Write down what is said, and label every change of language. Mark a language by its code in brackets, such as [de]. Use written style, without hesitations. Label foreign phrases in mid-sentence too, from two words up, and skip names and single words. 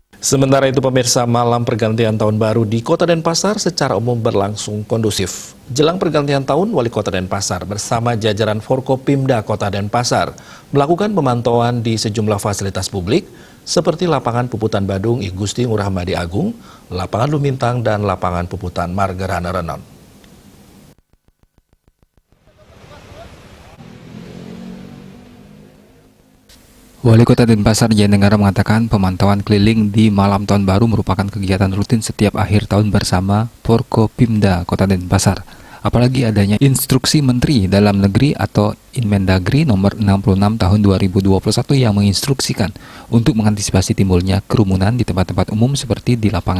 [id] Sementara itu pemirsa, malam pergantian tahun baru di Kota Denpasar secara umum berlangsung kondusif. Jelang pergantian tahun, Wali Kota Denpasar bersama jajaran Forkopimda Kota Denpasar melakukan pemantauan di sejumlah fasilitas publik seperti lapangan puputan Badung I Gusti Ngurah Madi Agung, lapangan Lumintang, dan lapangan puputan Margerhana Renon. Wali Kota Denpasar Jaya Negara mengatakan pemantauan keliling di malam tahun baru merupakan kegiatan rutin setiap akhir tahun bersama Forkopimda Kota Denpasar. Apalagi adanya instruksi Menteri Dalam Negeri atau Inmendagri nomor 66 tahun 2021 yang menginstruksikan untuk mengantisipasi timbulnya kerumunan di tempat-tempat umum seperti di lapangan.